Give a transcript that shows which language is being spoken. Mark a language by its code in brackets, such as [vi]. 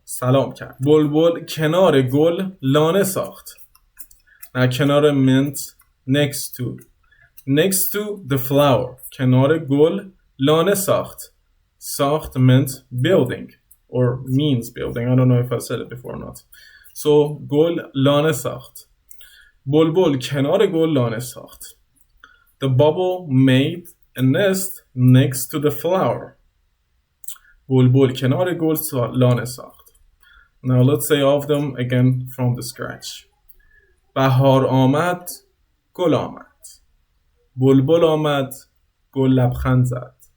[fa] سلام کرد. بلبل کنار گل لانه ساخت. [en] Now کنار meant next to. Next to the flower. [fa] کنار گل لانه ساخت. [en] ساخت meant building or means building. I don't know if I said it before or not. [fa] So گل لانه ساخت. بلبل کنار گل لانه ساخت. [en] The bubble made a nest next to the flower. [fa] بلبل کنار گل لانه ساخت. [en] Now let's say all of them again from the scratch. [fa] بهار آمد گل آمد. بلبل آمد گل لبخند زد.